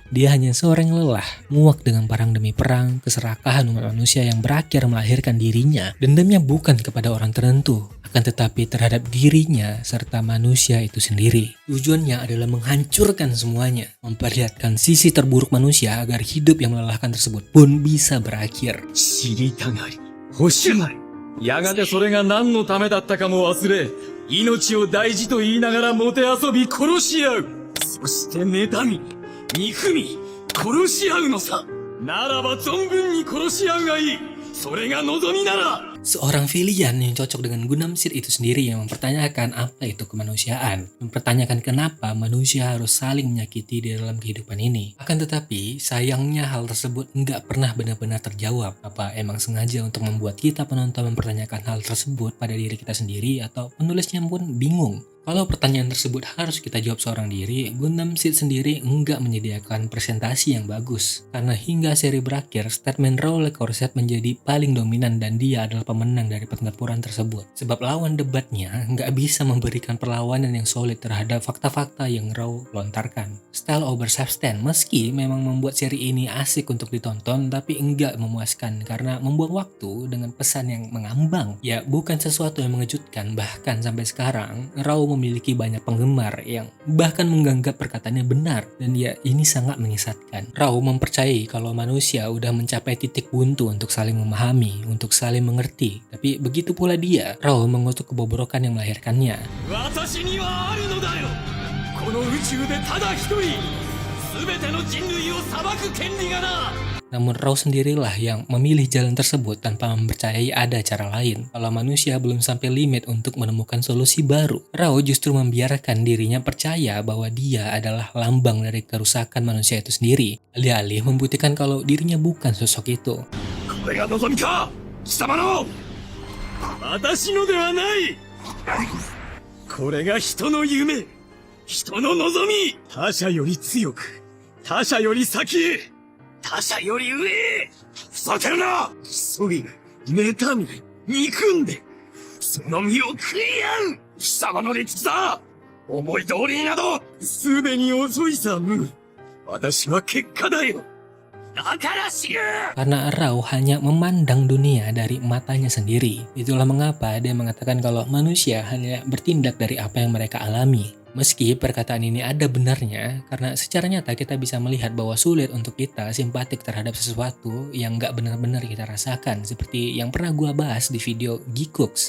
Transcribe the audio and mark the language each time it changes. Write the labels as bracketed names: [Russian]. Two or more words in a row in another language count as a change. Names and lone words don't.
[Indonesian] Dia hanya seorang yang lelah, muak dengan perang demi perang, keserakahan umat manusia yang berakhir melahirkan dirinya. Dendamnya bukan kepada orang tertentu, akan tetapi terhadap dirinya serta manusia itu sendiri. Tujuannya adalah menghancurkan semuanya, memperlihatkan sisi terburuk manusia agar hidup yang melelahkan tersebut pun bisa berakhir. [Japanese] やがてそれが何のためだったかも忘れ、命を大事と言いながらもてあそび殺し合う。そして妬み、憎み、殺し合うのさ。ならば存分に殺し合うがいい。それが望みなら。 [Indonesian] Seorang villain yang cocok dengan Gundam Seed itu sendiri yang mempertanyakan apa itu kemanusiaan, mempertanyakan kenapa manusia harus saling menyakiti di dalam kehidupan ini. Akan tetapi, sayangnya hal tersebut nggak pernah benar-benar terjawab. Apa emang sengaja untuk membuat kita penonton mempertanyakan hal tersebut pada diri kita sendiri atau penulisnya pun bingung? Kalau pertanyaan tersebut harus kita jawab seorang diri, Gundam Seed sendiri enggak menyediakan presentasi yang bagus. Karena hingga seri berakhir, statement Rao Le Corset menjadi paling dominan dan dia adalah pemenang dari pertempuran tersebut. Sebab lawan debatnya nggak bisa memberikan perlawanan yang solid terhadap fakta-fakta yang Rao lontarkan. [English] Style over substance, [Indonesian] meski memang membuat seri ini asik untuk ditonton, tapi enggak memuaskan karena membuang waktu dengan pesan yang mengambang. Ya, bukan sesuatu yang mengejutkan, bahkan sampai sekarang, Rao memiliki banyak penggemar yang bahkan menganggap perkataannya benar, dan ya ini sangat menyesatkan. Rao mempercayai kalau manusia udah mencapai titik buntu untuk saling memahami, untuk saling mengerti, tapi begitu pula dia, Rao mengutuk kebobrokan yang melahirkannya. [Japanese] 私にはあるのだよ。この宇宙でただ一人、すべての人類を裁く権利がな。 [Indonesian] Namun Rao sendirilah yang memilih jalan tersebut tanpa mempercayai ada cara lain. Kalau manusia belum sampai limit untuk menemukan solusi baru, Rao justru membiarkan dirinya percaya bahwa dia adalah lambang dari kerusakan manusia itu sendiri. Alih-alih membuktikan kalau dirinya bukan sosok itu. [Japanese] これが望みか、貴様の。私のではない。これが人の夢、人の望み。他者より強く、他者より先へ。他者より上へ。ふざけるな。急ぎ、妬み、憎んで、その身を食い合う。貴様の理屈だ。思い通りになど、すでに遅いさ、私は結果だよ。だから死ぬ。 [Indonesian] Karena Rao hanya memandang dunia dari matanya sendiri. Itulah mengapa dia mengatakan kalau manusia hanya bertindak dari apa yang mereka alami. Meski perkataan ini ada benarnya, karena secara nyata kita bisa melihat bahwa sulit untuk kita simpatik terhadap sesuatu yang nggak benar-benar kita rasakan, seperti yang pernah gua bahas di video Geekooks.